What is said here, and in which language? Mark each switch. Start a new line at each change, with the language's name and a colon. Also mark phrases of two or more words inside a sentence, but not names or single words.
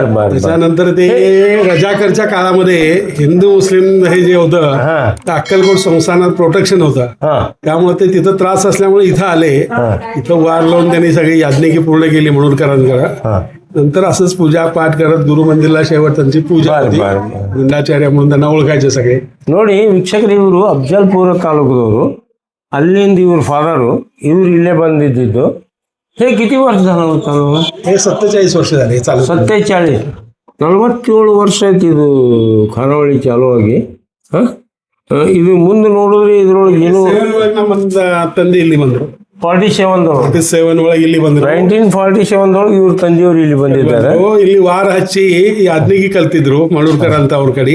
Marathi: त्याच्यानंतर ते रजाकारच्या काळामध्ये हिंदू मुस्लिम हे जे होतं, अक्कलकोट संस्थानात प्रोटेक्शन होतं. त्यामुळे ते तिथं त्रास असल्यामुळे इथं आले. इथं वार लावून त्यांनी सगळी याज्ञिकी पूर्ण केली म्हणूनकरांकडे. नंतर असंच पूजा पाठ करत गुरु मंदिरला शेवट त्यांची पूजा होती. गुंडाचार्य म्हणून त्यांना ओळखायचे सगळे.
Kannada: ನೋಡಿ ವೀಕ್ಷಕರು, ಇವರು ಅಫಜಲ್ಪುರ ತಾಲೂಕದವರು. ಅಲ್ಲಿಂದ ಇವ್ರ ಫಾದರು, ಇವ್ರು ಇಲ್ಲೇ ಬಂದಿದ್ದು.
Marathi: हे किती वर्ष झालं होतं? हे 47 वर्ष झाले चालू.
Kannada: 47, 47 ವರ್ಷ ಆಯ್ತು ಇದು ಖಾನಾವಳಿ ಚಾಲೂ ಆಗಿ. ಇದು ಮುಂದೆ ನೋಡಿದ್ರೆ ಇದ್ರೊಳಗೆ ಏನು ನಮ್ಮ ತಂದೆ ಇಲ್ಲಿ ಬಂದರು. 47 ಒಳಗೆ ಇಲ್ಲಿ ಬಂದ್ರು. 1947 ಇವ್ರ ತಂದೆಯವರು ಇಲ್ಲಿ ಬಂದಿದ್ದಾರೆ. ಇಲ್ಲಿ ವಾರ ಹಚ್ಚಿ ಯಾಜ್ಞಿಗೆ ಕಲ್ತಿದ್ರು ಮಳೂರ್ಕರ್ ಅಂತ ಅವ್ರ ಕಡೆ.